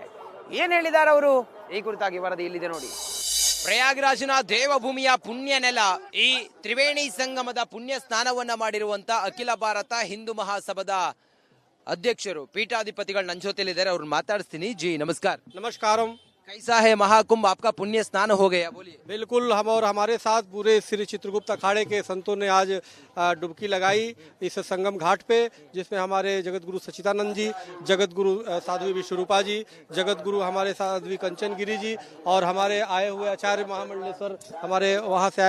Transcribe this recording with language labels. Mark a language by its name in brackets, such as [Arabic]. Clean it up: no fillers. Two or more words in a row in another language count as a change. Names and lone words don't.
[Kannada] ಏನ್ ಹೇಳಿದ್ದಾರೆ ಅವರು, ಈ ಕುರಿತಾಗಿ ವರದಿ ಇಲ್ಲಿದೆ ನೋಡಿ. ಪ್ರಯಾಗ್ರಾಜ್ನ ದೇವಭೂಮಿಯ ಪುಣ್ಯ ನೆಲ ಈ ತ್ರಿವೇಣಿ ಸಂಗಮದ ಪುಣ್ಯ ಸ್ನಾನವನ್ನ ಮಾಡಿರುವಂತ ಅಖಿಲ ಭಾರತ ಹಿಂದೂ ಮಹಾಸಭಾದ ಅಧ್ಯಕ್ಷರು ಪೀಠಾಧಿಪತಿಗಳು ನನ್ನ ಜೊತೆಲಿದ್ದಾರೆ. ಅವ್ರನ್ನ ಮಾತಾಡಿಸ್ತೀನಿ. ಜಿ ನಮಸ್ಕಾರ. ನಮಸ್ಕಾರಂ. [Hindi] कैसा है महाकुंभ, आपका पुण्य स्नान हो गया, बोलिए। बिल्कुल, हम और हमारे साथ पूरे श्री चित्रगुप्त अखाड़े के संतों ने आज डुबकी लगाई इस संगम घाट पे, जिसमें हमारे जगत गुरु सच्चिदानंद जी, जगत गुरु साध्वी विश्वरूपा जी, जगत गुरु हमारे साध्वी कंचन गिरी जी और हमारे आए हुए आचार्य महामंडलेश्वर हमारे वहाँ से आए